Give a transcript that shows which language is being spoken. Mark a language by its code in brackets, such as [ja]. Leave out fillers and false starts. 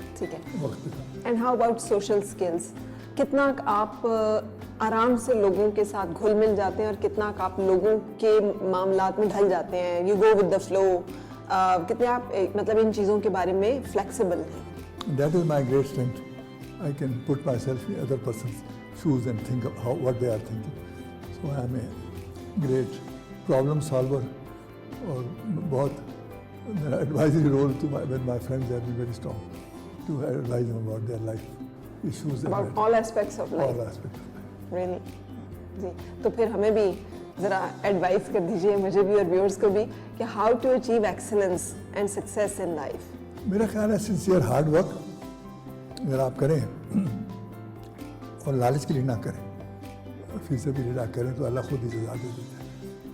[hi] ठीक है। वक्त पे। [en] And how about social skills? [hi] कितना आप आराम से लोगों के साथ घुल मिल जाते हैं और कितना आप लोगों के मामलात में ढल जाते हैं, [en] you go with the flow, [hi] कितने आप मतलब इन चीज़ों के बारे में फ्लेक्सिबल हैं? [en] That is my great strength. I can put myself in other person's shoes and think of what they are thinking. So I am a great problem solver. [hi] और बहुत मेरा [en] advisory role with my friends has been very strong to advise them about their life issues. About all aspects of life. All aspects of life. Really? [hi] जी, तो फिर हमें भी ज़रा advice कर दीजिए, मुझे भी और व्यूअर्स को भी, कि [en] How to achieve excellence and success in life. [hi] मेरा ख्याल है सिंसियर हार्ड वर्क अगर आप करें और लालच के लिए ना करें, फीस भी ना करें, तो अल्लाह खुद ही सजा दे देता है।